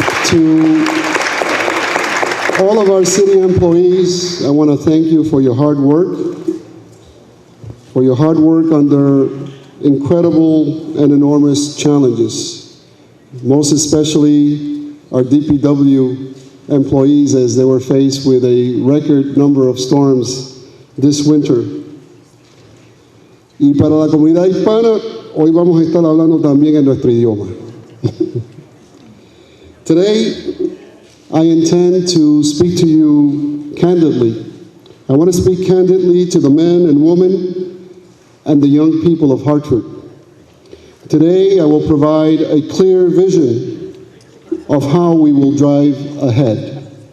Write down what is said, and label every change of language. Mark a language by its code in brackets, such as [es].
[en] To all of our city employees, I want to thank you for your hard work under incredible and enormous challenges, most especially our DPW employees as they were faced with a record number of storms this winter. [es] Y para la comunidad hispana, hoy vamos a estar hablando también en nuestro idioma. [en] Today, I intend to speak to you candidly. I want to speak candidly to the men and women and the young people of Hartford. Today, I will provide a clear vision of how we will drive ahead.